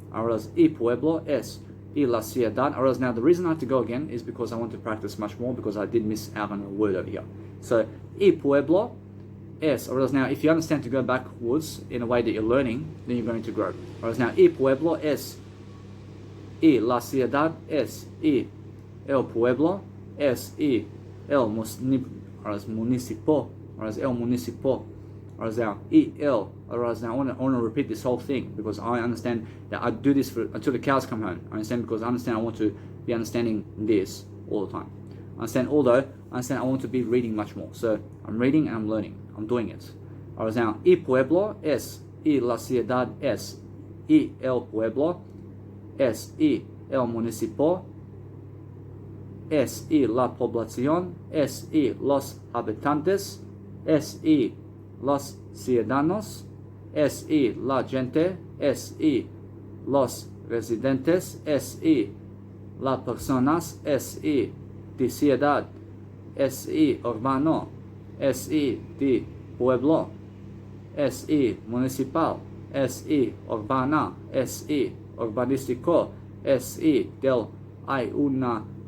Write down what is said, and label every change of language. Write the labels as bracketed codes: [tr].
[en] Alright, [es] y pueblo es y la ciudad. [en] Alright, now the reason I have to go again is because I want to practice much more because I did miss out on a word over here. So, [es] y pueblo es. [en] Alright, now if you understand to go backwards in a way that you're learning, then you're going to grow. Alright, now [es] y pueblo es y la ciudad, es y el pueblo, es y el municipio, el municipio. [en] Alright, now [es] y el. [en] Alright, now I want to repeat this whole thing because I understand that I do this until the cows come home. I understand because I understand I want to be understanding this all the time. I understand, although I understand I want to be reading much more. So I'm reading and I'm learning. I'm doing it. Alright, now [es] y pueblo es y la ciudad, es y el pueblo, es y el municipio, es y la población, es y los habitantes, es y los ciudadanos, es y la gente, es y los residentes, es y las personas, es y de ciudad, es y urbano, es y de pueblo, es y municipal, es y urbana, es y urbanístico, es y del ayuntamiento.